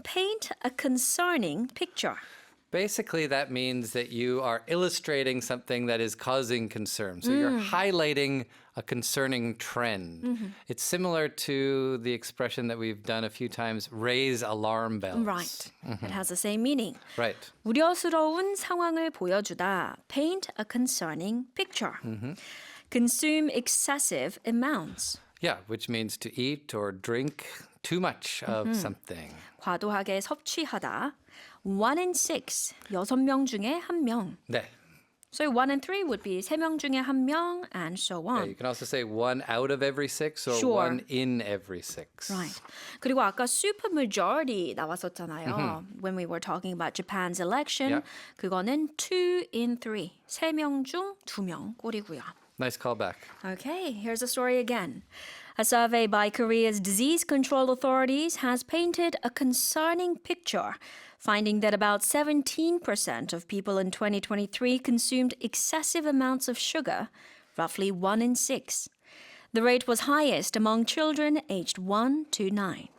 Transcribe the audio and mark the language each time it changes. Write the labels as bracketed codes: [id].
[en] Paint a concerning picture. Basically, that means that you are illustrating something that is causing concern. So you're highlighting a concerning trend. It's similar to the expression that we've done a few times, raise alarm bells. Right. It has the same meaning. Right. [ko] 우려스러운 상황을 보여주다. [en] Paint a concerning picture. Consume excessive amounts. Yeah, which means to eat or drink too much of something. [ko] 과도하게 섭취하다. [en] 1 in 6, [ko] 6명 중에 1명. 네. [en] So 1 in 3 would be [ko] 3명 중에 1명 [en] and so Yeah, on. you can also say 1 out of every 6 or Sure. 1 in every 6. Right. [ko] 그리고 아까 super majority 나왔었잖아요. [en] When we were talking about Japan's election, Yeah. [ko] 그거는 2 in 3, 3명 중 2명 꼴이고요. [en] Nice callback. Okay, here's the story again. A survey by Korea's disease control authorities has painted a concerning picture, finding that about 17% of people in 2023 consumed excessive amounts of sugar, roughly 1 in 6. The rate was highest among children aged 1 to 9.